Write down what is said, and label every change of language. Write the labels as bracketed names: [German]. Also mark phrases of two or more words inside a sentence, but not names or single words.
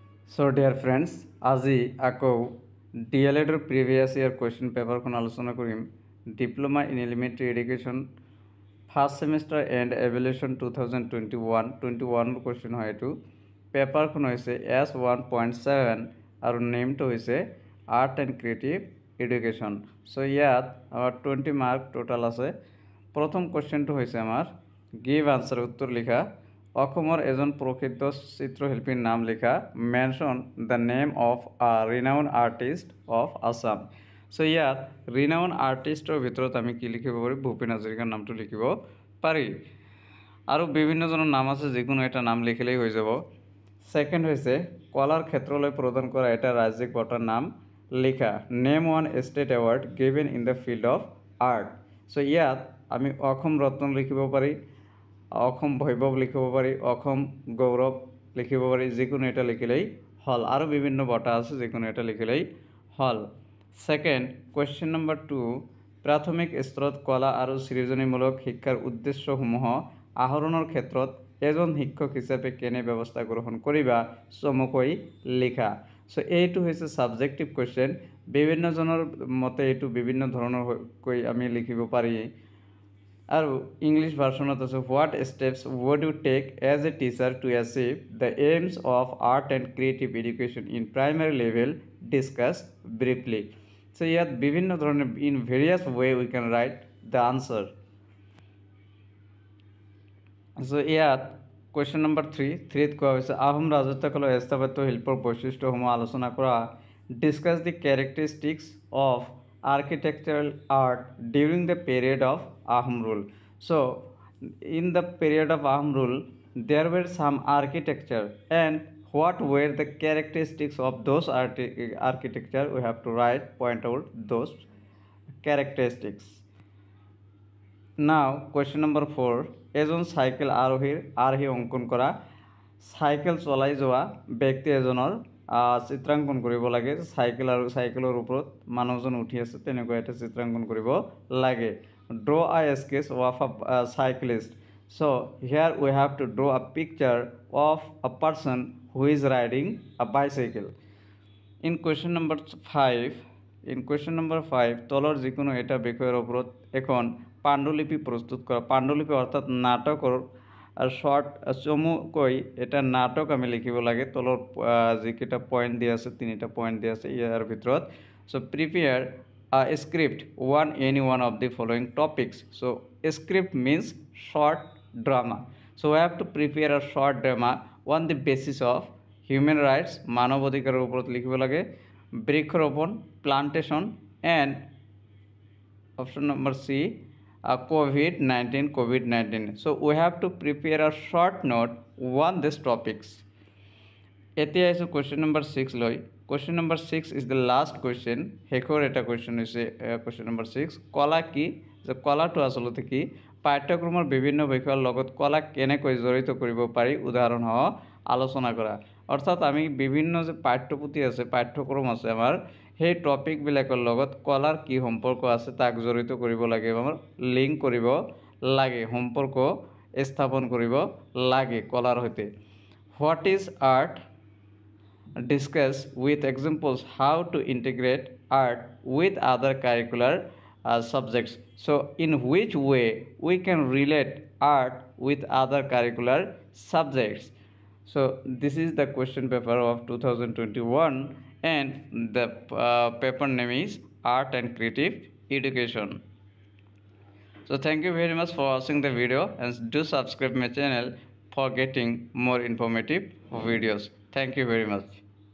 [English] So dear friends, [Assamese] আজি আকৌ [English] DLED previous year question paper [Assamese] kon আলোচনা কৰিম [English] Diploma in Elementary Education first semester and evaluation 2021 question [Assamese] হয় এটো পেপাৰ খন হৈছে S1.7 আৰু নেমটো হৈছে Art and Creative Education so ইয়াত আমাৰ 20 [English] mark total [Assamese] আছে প্ৰথম কোৱেশ্চনটো হৈছে আমাৰ [English] give answer [Assamese] উত্তৰ লিখা অসমৰ এজন প্ৰসিদ্ধ চিত্ৰশিল্পীৰ নাম লিখা [English] mention the name of a renowned artist of Assam so [Assamese] ইয়াত [English] renowned artistৰ [Assamese] ভিতৰত আমি কি লিখিব পাৰি ভূপেন হাজৰিকাৰ নামটো লিখিব পাৰি আৰু বিভিন্নজনৰ নাম আছে যিকোনো এটা নাম লিখিলেই হৈ যাব সেকেন্ড হৈছে কলাৰ ক্ষেত্ৰলৈ প্ৰদান কৰা এটা ৰাজ্যিক বঁটাৰ নাম লিখা [English] name one state award given in the field of art so [Assamese] ইয়াত আমি অসম ৰত্ন লিখিব পাৰি অসম বৈভৱ লিখিব পাৰি অসম গৌৰৱ লিখিব পাৰি যিকোনো এটা লিখিলেই হল আৰু বিভিন্ন বঁটা আছে যিকোনো এটা লিখিলেই হল [English] second question number 2 [Assamese] প্ৰাথমিক স্তৰত কলা আৰু সৃজনীমূলক শিক্ষাৰ উদ্দেশ্যসমূহ আহৰণৰ ক্ষেত্ৰত এজন শিক্ষক হিচাপে কেনে ব্যৱস্থা গ্ৰহণ কৰিবা চমুকৈ লিখা সো এইটো হৈছে [English] subjective question [Assamese] বিভিন্ন জনৰ মতে এইটো বিভিন্ন ধৰণৰ কৈ আমি লিখিব পাৰি আৰু [English] English versionত [Assamese] আছে [English] what steps would you take as a teacher to achieve the aims of art and creative education in primary level discuss briefly so [Assamese] ইয়াত বিভিন্ন ধৰণৰ [English] in various way we can write the answer so ইয়াত question number 3 [Assamese] ত কোৱা হৈছে আহোম ৰাজত্বকালৰ স্থাপত্য শিল্পৰ বৈশিষ্ট্যসমূহ আলোচনা কৰা [English] discuss the characteristics of architectural art during the period of Ahom rule. So, in the period of Ahom rule, there were some architecture and what were the characteristics of those architecture? We have to write, point out those characteristics. Now, question number 4. [Assamese] এজন সাইকেল আৰোহী অঙ্কন কৰা সাইকেল চলাই যোৱা ব্যক্তি এজনৰ চিত্ৰাঙ্কন কৰিব লাগে সাইকেল আৰু সাইকেলৰ ওপৰত মানুহজন উঠি আছে তেনেকৈ এটা চিত্ৰাঙ্কন কৰিব লাগে [English] draw a sketch of a cyclist so here we have to draw a picture of a person who is riding a bicycle in question number [Assamese] 5 তলৰ যিকোনো এটা বিষয়ৰ ওপৰত এখন পাণ্ডুলিপি প্ৰস্তুত কৰা পাণ্ডুলিপি অৰ্থাৎ নাটকৰ শর্ট চমুকৈ এটা নাটক আমি লিখিব লাগে তলৰ যিকেইটা পয়েন্ট দিয়া আছে তিনিটা পয়েন্ট দিয়া আছে ইয়াৰ ভিতৰত [English] so prepare a script any one of the following topics so a script means short drama so we have to prepare a short drama on the basis of human rights [Assamese] মানৱ অধিকাৰৰ ওপৰত লিখিব লাগে বৃক্ষৰোপণ [English] plantation and option number C COVID-19 so we have to prepare a short note on these topics [Assamese] এতিয়া আছে [English] question number 6 লৈ question number 6 is the last question [Assamese] হেকৰ এটা [English] question হৈছে question number 6 [Assamese] কলা কি যে কলাটো আসলতে কি পাঠ্যক্ৰমৰ বিভিন্ন বিষয়ৰ লগত কলা কেনেকৈ জড়িত কৰিব পাৰি উদাহৰণ সহ আলোচনা কৰা অৰ্থাৎ আমি বিভিন্ন যে পাঠ্যপুথি আছে পাঠ্যক্ৰম আছে আমাৰ সেই টপিক বিলাকৰ লগত কলাৰ কি সম্পৰ্ক আছে তাক জড়িত কৰিব লাগে আমাৰ লিংক কৰিব লাগে সম্পৰ্ক স্থাপন কৰিব লাগে কলাৰ সৈতে [English] what is art discuss with examples how to integrate art with other curricular subjects so in which way we can relate art with other curricular subjects so this is the question paper of 2021 and the paper name is art and creative education so thank you very much for watching the video and do subscribe my channel for getting more informative videos thank you very much